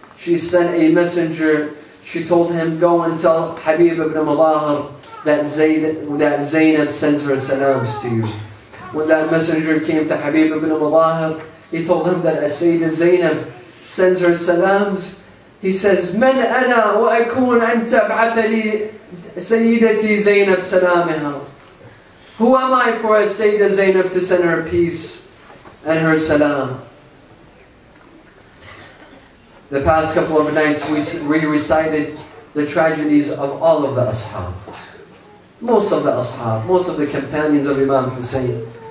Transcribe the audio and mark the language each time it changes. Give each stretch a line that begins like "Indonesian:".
English: She sent a messenger. She told him, go and tell Habib ibn Malahir that Zainab sends her salams to you. When that messenger came to Habib ibn Malahir, he told him that Sayyidah Zainab sends her salams. He says,
Arabic: من أنا وأكون أن تبعث لي سيدتي زينب سلامها.
English: Who am I for a Sayyidah Zainab to send her peace and her salam? The past couple of nights we recited the tragedies of all of the ashab. Most of the ashab, most of the companions of Imam Hussein.